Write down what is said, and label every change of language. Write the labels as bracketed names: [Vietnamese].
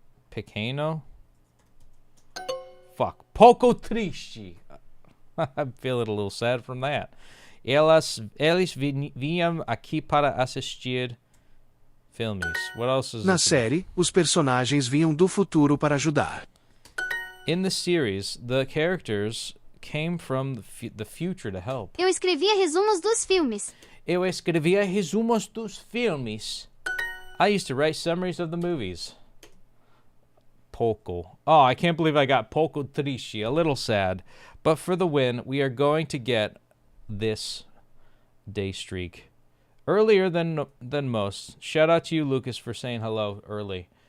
[Portuguese] Pequeno? [English] Fuck. [Portuguese] Pouco triste. [English] I'm feeling a little sad from that. [Portuguese] Eles vinham aqui para assistir filmes. [English] What else is [Portuguese] Na [English] this? [Portuguese] série, os personagens vinham do futuro para ajudar. [English] In the series, the characters came from the future to help. [Portuguese] Eu escrevia resumos dos filmes. Eu escrevia resumos dos filmes. [English] I used to write summaries of the movies. [Portuguese] Pouco. [English] Oh, I can't believe I got [Portuguese] pouco triste. [English] A little sad. But for the win, we are going to get this day streak Earlier than most. Shout out to you, Lucas, for saying hello early.